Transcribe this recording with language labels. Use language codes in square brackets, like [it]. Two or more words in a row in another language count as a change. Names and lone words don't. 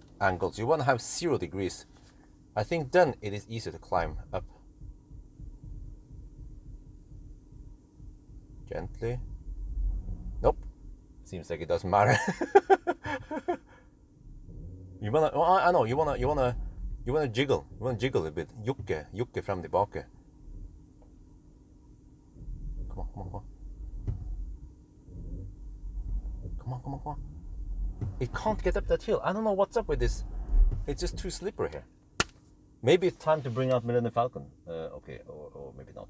[en] You want to have 0 degrees. I think then it is easier to climb up. Gently. Nope. Seems like it doesn't matter. You wanna? Oh, I know. You wanna jiggle. You wanna jiggle a bit. [no] Jukke frem tilbake. [en] Come on. It can't get up that hill. I don't know what's up with this. It's just too slippery here. Maybe it's time to bring out Millennium Falcon. Okay, or maybe not.